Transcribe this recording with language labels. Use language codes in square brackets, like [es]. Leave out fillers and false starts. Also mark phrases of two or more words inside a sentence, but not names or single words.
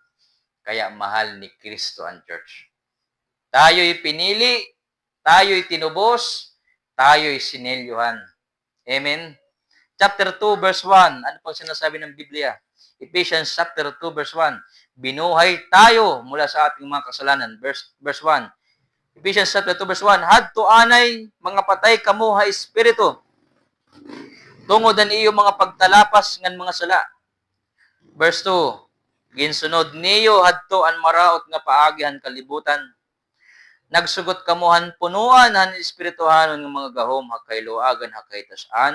[tl] Kaya mahal ni Kristo ang church. Tayo'y pinili, tayo'y tinubos, tayo'y sinilyohan. [en] Amen? Chapter 2, verse 1. [tl] Ano pang sinasabi ng Biblia? [en] Ephesians chapter 2, verse 1. [tl] Binuhay tayo mula sa ating mga kasalanan. [en] Verse 1. Ephesians chapter 2, verse 1. [war] Hadto anay, mga patay kamo ha espiritu. Tungod ang iyo mga pagtalapas ngan mga sala. [en] Verse 2. [war] Ginsunod niyo hadto an maraot nga paagihan kalibutan. Nagsugot kamuhan punuan han espirituhanon ng mga gahom hakay luagan hakay tasan.